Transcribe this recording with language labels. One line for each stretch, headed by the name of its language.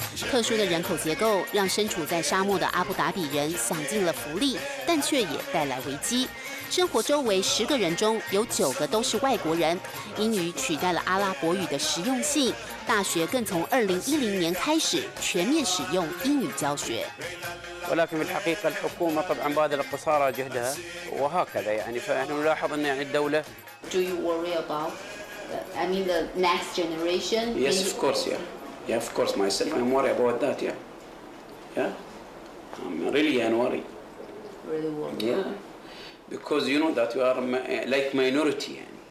Chinese: 特殊的人口结构让身处在沙漠的阿布达比人享尽了福利，但却也带来危机。生活周围10个人中有9个都是外国人，英语取代了阿拉伯语的实用性，大学更从2010年开始全面使用英语教学。
Arabic: ولكن في الحقيقة الحكومة طبعا باذلة قصارى جهدها وهكذا يعني فنحن نلاحظ أن يعني الدولة.
English: Do you worry about, the next generation? Yes, of course, yeah. Yeah, of course, myself, I'm worried about that, yeah. Yeah, I'm really worried. Really worry. Yeah, because you know that you are like minority.